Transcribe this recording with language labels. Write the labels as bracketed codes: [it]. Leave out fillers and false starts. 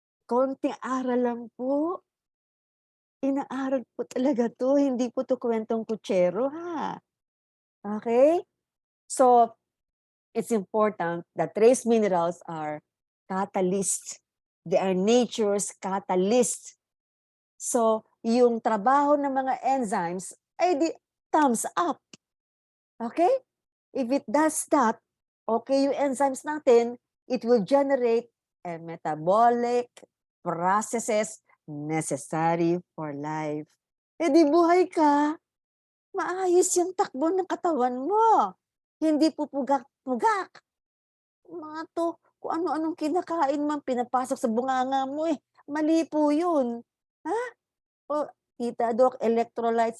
[tl] Konting aral lang po. Inaaral po talaga to, hindi po to kwentong kutsero ha. Okay? [en] So, it's important that trace minerals are catalysts. They are nature's catalysts. [tl] So, yung trabaho ng mga enzymes ay di thumbs up. Okay? [en] If it does that, [tl] okay yung enzymes natin, [en] it will generate a metabolic processes necessary for life. [tl] Eh di buhay ka, maayos yung takbo ng katawan mo. Hindi pupugak-pugak. Mga to, kung ano-anong kinakain man, pinapasok sa bunganga mo eh. Mali po yun. Ha? O, Tita Doc, electrolytes.